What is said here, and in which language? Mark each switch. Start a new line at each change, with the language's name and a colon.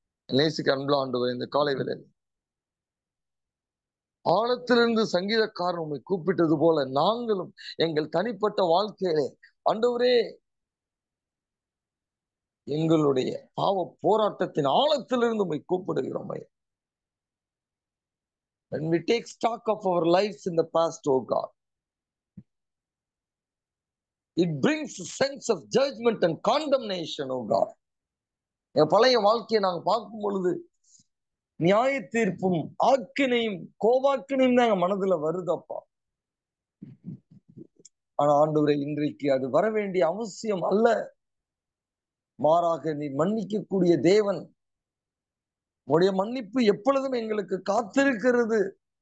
Tamil: நேசிக்க அன்புள்ள ஆண்டவர், இந்த காலை வேளையில் ஆழத்திலிருந்து சங்கீதக்காரன் உண்மை கூப்பிட்டது போல நாங்களும் எங்கள் தனிப்பட்ட வாழ்க்கையிலே ஆண்டவரே எங்களுடைய பாவ போராட்டத்தின் ஆழத்திலிருந்து உண்மை கூப்பிடுகிறோம்.
English: When we take stock of our lives in the past, oh God, it brings a sense of judgment and condemnation, oh God.
Tamil: என் பழைய வாழ்க்கையை நாங்க பார்க்கும் பொழுது நியாய தீர்ப்பும் ஆக்கினையும் கோவாக்கினையும் தான் எங்க மனதுல வருதப்பா. ஆனா ஆண்டவரே, இன்றைக்கு அது வர வேண்டிய அவசியம் அல்ல. மாறாக நீ மன்னிக்கக்கூடிய தேவன். உடைய மன்னிப்பு எப்பொழுதும் எங்களுக்கு காத்திருக்கிறது.